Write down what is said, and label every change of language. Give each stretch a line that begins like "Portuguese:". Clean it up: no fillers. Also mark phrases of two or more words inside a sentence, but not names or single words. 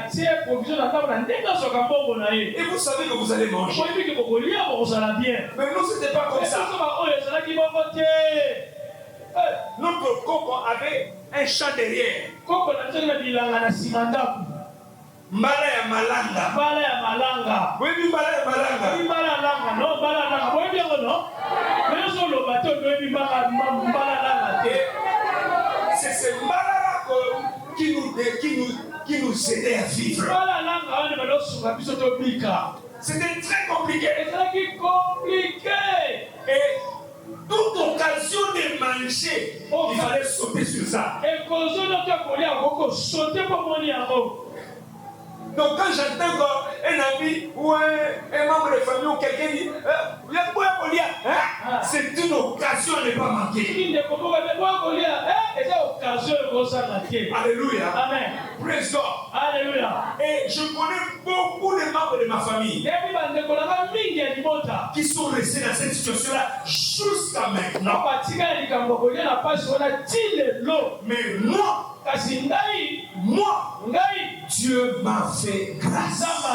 French: Et vous savez que vous allez manger. Mais nous, c'était pas comme ça. Notre coco avait un champ derrière.
Lingala: Mbala ya malanga. Mbala ya malanga. Oui, mbala ya malanga. Oui, mbala ya malanga. Non, mbala ya malanga.
French: Oui, bien ou non? Mais sur le bateau, oui,
Lingala: mbala ya malanga.
French: C'est mbala qui nous aidait à vivre.
Lingala: Mbala ya malanga,
French: on est maintenant sur la piste de Bika. C'était très compliqué. C'est compliqué. Et toute occasion de manger, il fallait sauter sur ça. Et quand on a sauté pour mon amour. Donc quand j'entends un ami ou un membre de famille ou quelqu'un dit c'est une occasion à ne pas manquer. Alléluia. Amen.
English: Praise God.
French: Alléluia. Et je connais beaucoup de membres de ma famille qui sont restés dans cette situation-là jusqu'à maintenant. Mais moi, Dieu m'a fait grâce.